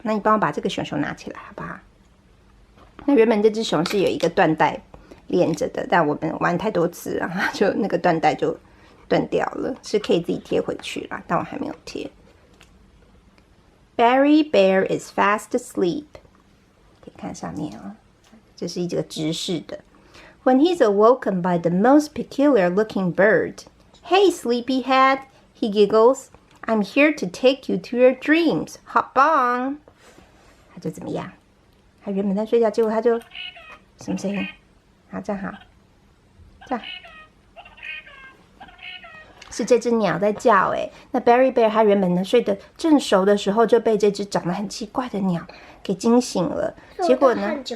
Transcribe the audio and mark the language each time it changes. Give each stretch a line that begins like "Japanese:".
Chinese: 那你帮我把这个熊熊拿起来，好不好？那原本这只熊是有一个缎带连着的，但我们玩太多次，然后就那个缎带就断掉了，是可以自己贴回去啦，但我还没有贴。
English: Berry Bear is fast asleep，
Chinese: 可以看上面哦，这是一个直视的。
English: When he's awoken by the most peculiar-looking bird, "Hey, sleepyhead," he giggles. "I'm here to take you to your dreams. Hop on."
Chinese: 他就怎么样？他原本在睡觉，结果他就什么声音？好，这样好，这样是这只鸟在叫哎。那 Berry Bear 他原本呢睡得正熟的时候，就被这只长得很奇怪的鸟给惊醒了。结果呢？